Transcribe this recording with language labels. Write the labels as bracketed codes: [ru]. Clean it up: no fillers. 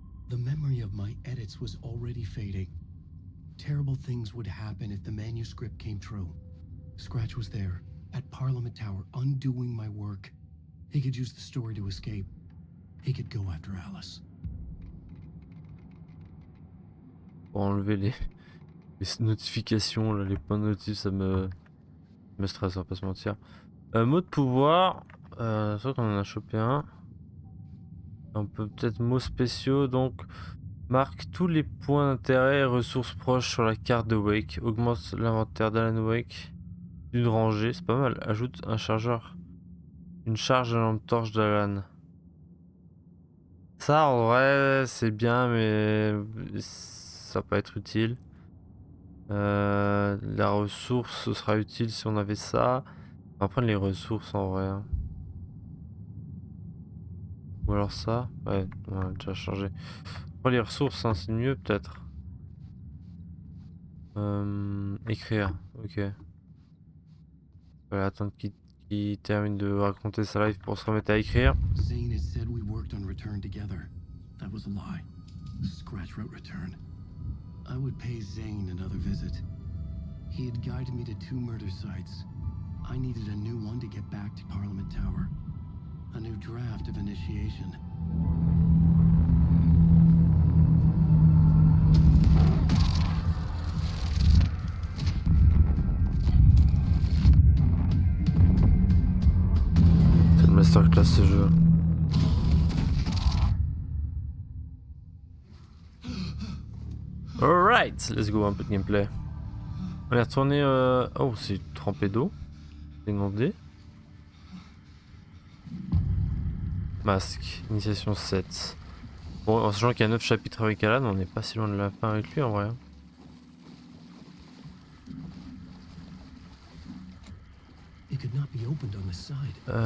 [en] The memory of my edits was already fading. Terrible things would happen if the manuscript came true. Scratch was there, at Parliament Tower, undoing my work. He could use the story to escape. He could go after Alice. [fr] Pour enlever les notifications, là, les points de notif, ça me stresse, on va pas se mentir. Mot de pouvoir, c'est vrai qu'on en a chopé un. On peut peut-être mots spéciaux, donc marque tous les points d'intérêt et ressources proches sur la carte de Wake. Augmente l'inventaire d'Alan Wake d'une rangée, c'est pas mal. Ajoute un chargeur, une charge de lampe torche d'Alan. Ça en vrai c'est bien, mais ça va pas être utile. La ressource, ce sera utile si on avait ça. On va prendre les ressources en vrai. Hein. Ou alors ça. Ouais, on a déjà changé. Prends les ressources, hein, c'est mieux peut-être. Écrire, ok. Voilà, attendre qu'il termine de raconter sa life pour se remettre à écrire. [en] Zane had said we worked on Return together. That was a lie. Scratch wrote Return. I would pay Zane another visit. He had guided me to 2 murder sites. I needed a new one to get back to Parliament Tower. A new draft of initiation. [fr] C'est une masterclass ce jeu. [en] Alright, let's go, [fr] un peu de gameplay. On est retourné... Oh, c'est trempé d'eau. C'est demandé. Masque, initiation 7. Bon, en sachant qu'il y a 9 chapitres avec Alan, on n'est pas si loin de la fin avec lui en vrai. [en] It could not be opened on the side.